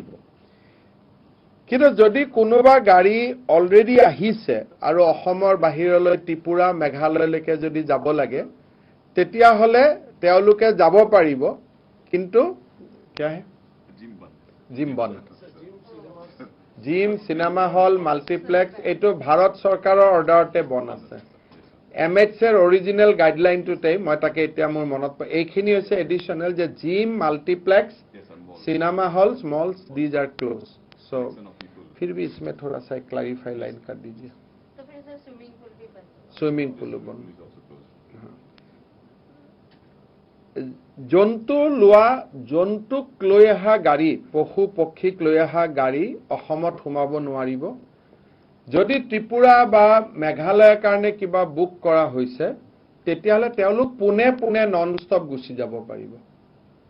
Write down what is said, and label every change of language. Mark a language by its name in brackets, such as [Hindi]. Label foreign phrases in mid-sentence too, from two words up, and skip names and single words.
[Assamese] কিন্তু যদি কোনোবা গাড়ী অলৰেডি আহিছে আৰু অসমৰ বাহিৰলৈ ত্ৰিপুৰা, মেঘালয়লৈকে যদি যাব লাগে, তেতিয়াহ'লে তেওঁলোকে যাব পাৰিব, কিন্তু জিম বন্ধ। জিম, [English] cinema hall, [Assamese] মাল্টিপ্লেক্স এইটো ভাৰত চৰকাৰৰ অৰ্ডাৰতে বন্ধ আছে। MHৰ [English] original guideline, [Assamese] মই তাকে এতিয়া মোৰ মনত এইখিনি হৈছে এডিশ্যনেল, যে জিম, মাল্টিপ্লেক্স, [English] cinema halls, malls, these are closed. [Hindi] सो फिर भी इसमें थोड़ा सा क्लैरिफाई लाइन कर दीजिए। तो फिर सर [English] swimming pool [Hindi] भी बंद? [English] swimming pool [Hindi] बंद। [Assamese] জন্তুক লৈ অহা গাড়ী, পশু পক্ষীক লৈ অহা গাড়ী অসমত সোমাব নোৱাৰিব। যদি ত্ৰিপুৰা বা মেঘালয়ৰ কাৰণে কিবা বুক কৰা হৈছে, তেতিয়াহ'লে তেওঁলোক পোনে পোনে [English] non stop [Assamese] গুচি যাব পাৰিব।